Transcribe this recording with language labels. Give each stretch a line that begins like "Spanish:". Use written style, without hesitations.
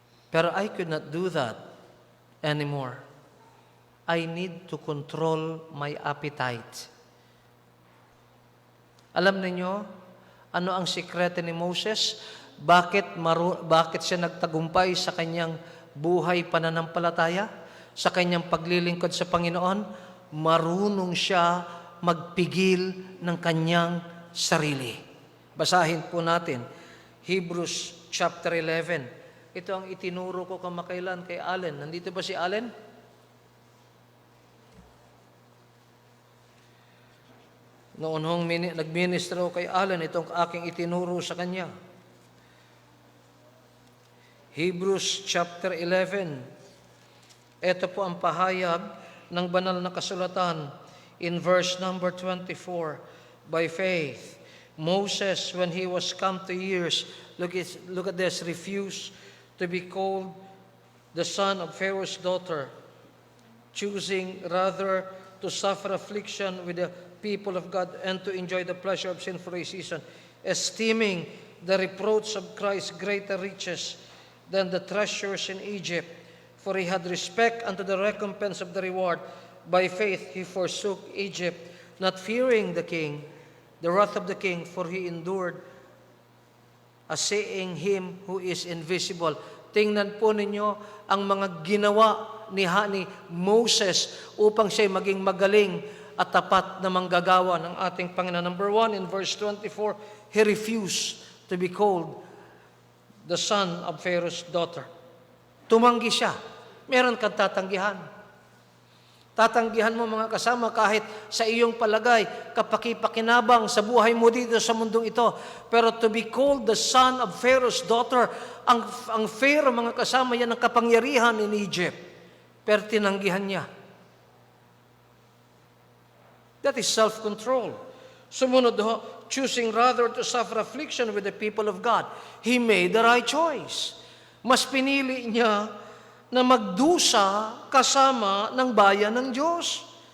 English: Pero I could not do that anymore. I need to control my appetite.
Filipino: Alam niyo ano ang sikreto ni Moses? bakit siya nagtagumpay sa kanyang buhay pananampalataya, sa kanyang paglilingkod sa Panginoon? Marunong siya magpigil ng kanyang sarili. Basahin po natin, Hebrews chapter 11. Ito ang itinuro ko kamakailan kay Allen. Nandito ba si Allen? Noon hong nagministro kay Allen, itong aking itinuro sa kanya.
English: Hebrews chapter 11.
Filipino: Ito po ang pahayag ng banal na kasulatan
English: in verse number 24. By faith, Moses, when he was come to years, look at this, refused to be called the son of Pharaoh's daughter, choosing rather to suffer affliction with the people of God and to enjoy the pleasure of sin for a season, esteeming the reproach of Christ greater riches than the treasures in Egypt, for he had respect unto the recompense of the reward. By faith he forsook Egypt, not fearing the king, the wrath of the king, for he endured as seeing him who is invisible.
Filipino: Tingnan po ninyo ang mga ginawa ni Moses upang siya maging magaling at tapat na manggagawa ng ating Panginoon.
English: Number 1, in verse 24, he refused to be called the son of Pharaoh's daughter.
Filipino: Tumanggi siya. Meron kang tatanggihan. Tatanggihan mo mga kasama kahit sa iyong palagay, kapakipakinabang sa buhay mo dito sa mundong ito.
English: Pero to be called the son of Pharaoh's daughter,
Filipino: ang Pharaoh mga kasama yan ang kapangyarihan
English: in Egypt.
Filipino: Pero tinanggihan niya.
English: That is self-control.
Filipino: Sumunod ho,
English: choosing rather to suffer affliction with the people of God. He made the right choice.
Filipino: Mas pinili niya na magdusa kasama ng bayan ng Diyos.